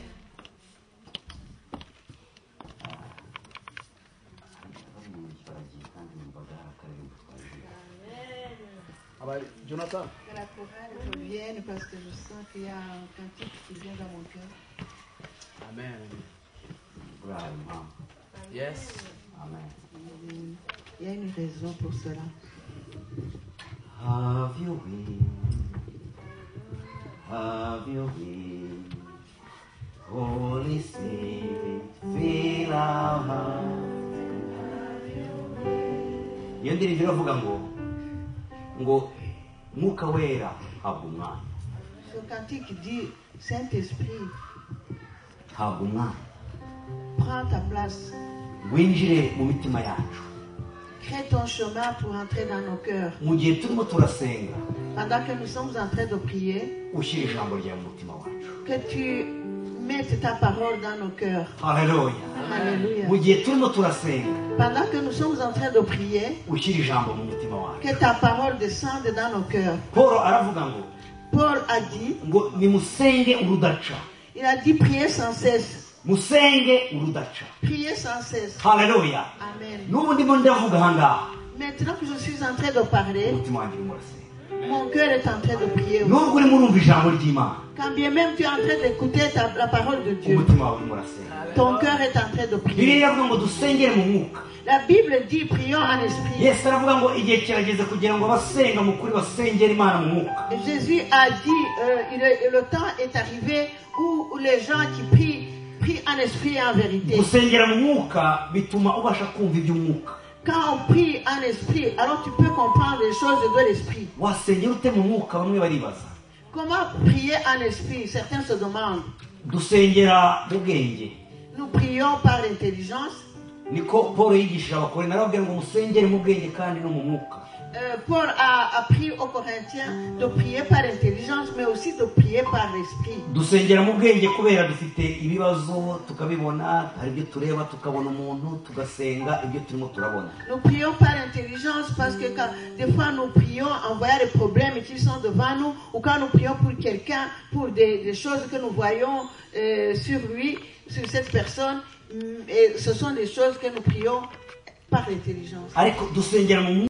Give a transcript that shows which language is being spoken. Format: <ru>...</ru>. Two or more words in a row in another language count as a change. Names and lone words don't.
<fr>Jonathan. Que la chorale revienne parce que je sens qu'il y a un cantique qui vient dans mon cœur.</fr> <en>Amen. Yes. Amen.</en> <fr>Il y a une raison pour cela.</fr> <en>Have your way. Have your way. Holy Spirit, fill our hearts.</en> <rw>Iyo ndirimbo iravuga ngo Mwuka Wera habwa umwanya.</rw> <fr>Ce cantique dit Saint-Esprit,</fr> <rw>habwa umwanya.</rw> <fr>prends ta place.</fr> <rw>Winjire mu mitima yacu.</rw> <fr>Crée ton chemin pour entrer dans nos cœurs.</fr> <rw>Mu gihe turimo turasenga,</rw> <fr>pendant que nous sommes en train de prier,</fr> <rw>ushyire ijambo ryawe mu mutima wacu.</rw> <fr>que tu mettes ta parole dans nos cœurs. Alléluia. Alléluia.</fr> <rw>Mu gihe turimo turasenga,</rw> <fr>pendant que nous sommes en train de prier,</fr> <rw>ushyire ijambo mu mutima wacu.</rw> <fr>que ta parole descende dans nos cœurs.</fr> <rw>Paul aravuga ngo,</rw> <fr>Paul a dit,</fr> <rw>ngo nimusenge urudaca.</rw> <fr>Il a dit prier sans cesse.</fr> <rw>Musenge urudaca.</rw> <fr>Prier sans cesse. Alléluia. Amen.</fr> <rw>N'ubu ndimo ndavuga ahangaha.</rw> <fr>Maintenant que je suis en train de parler,</fr> <rw>umutima wanjye urimo urasenga.</rw> <fr>mon cœur est en train de prier.</fr> <rw>Nubwo urimo urumva ijambo ry'Imana,</rw> <fr>Quand bien même tu es en train d'écouter la parole de Dieu,</fr> <rw>umutima wawe urimo urasenga.</rw> <fr>ton cœur est en train de prier.</fr> <rw>Bibiliya iravuga ngo dusengere mu mwuka.</rw> <fr>La Bible dit prions en esprit.</fr> <rw>Yesu aravuga ngo igihe kirageze kugira ngo abasenga mu kuri basengere Imana mu mwuka.</rw> <fr>Et Jésus a dit, le temps est arrivé où les gens qui prient en esprit et en vérité.</fr> <rw>Gusengera mu mwuka bituma ubasha kumva iby'umwuka.</rw> <fr>Quand on prie en esprit, alors tu peux comprendre les choses de l'esprit.</fr> <rw>Wasengera ute mu mwuka? Bamwe baribaza.</rw> <fr>Comment prier en esprit? Certains se demandent.</fr> <rw>Dusengera mu bwenge.</rw> <fr>Nous prions par l'intelligence.</fr> <rw>niko Paul yigishije abakorintho arababwira ngo musengere mu bwenge kandi no mu mwuka.</rw> <fr>Paul a appris aux Corinthiens de prier par intelligence, mais aussi de prier par l'esprit.</fr> <rw>Dusengera mu bwenge kubera dufite ibibazo tukabibona, hari ibyo tureba tukabona umuntu tugasenga ibyo turimo turabona.</rw> <fr>Nous prions par intelligence parce que quand, des fois nous prions en voyant les problèmes qui sont devant nous, ou quand nous prions pour quelqu'un, pour des choses que nous voyons sur lui, sur cette personne, et ce sont des choses que nous prions par l'intelligence.</fr> <rw>Ariko dusengera mu</rw>